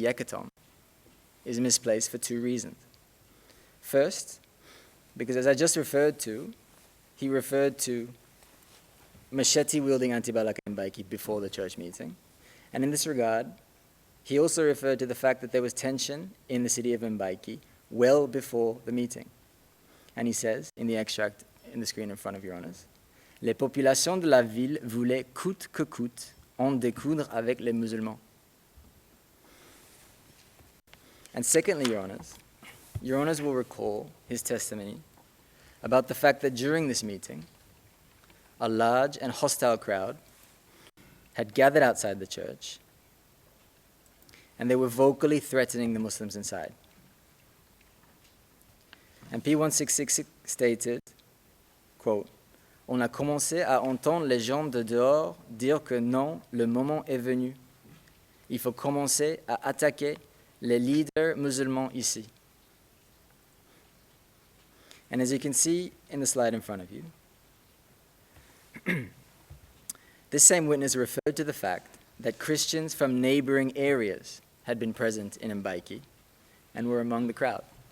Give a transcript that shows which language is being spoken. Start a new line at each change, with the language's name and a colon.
English: Yekatom is misplaced for two reasons. First, because as I just referred to, he referred to machete-wielding anti-Balaka in Mbaiki before the church meeting. And in this regard, he also referred to the fact that there was tension in the city of Mbaiki well before the meeting. And he says, in the extract in the screen in front of Your Honors,
French: "Les populations de la ville voulaient coûte que coûte en découdre avec les musulmans."
English: And secondly, Your Honors will recall his testimony about the fact that during this meeting, a large and hostile crowd had gathered outside the church, and they were vocally threatening the Muslims inside. And P166 stated, quote,
French: "On a commencé à entendre les gens de dehors dire que non, le moment est venu. Il faut commencer à attaquer les leaders musulmans ici."
English: And as you can see in the slide in front of you, this same witness referred to the fact that Christians from neighboring areas had been present in Mbaiki and were among the crowd.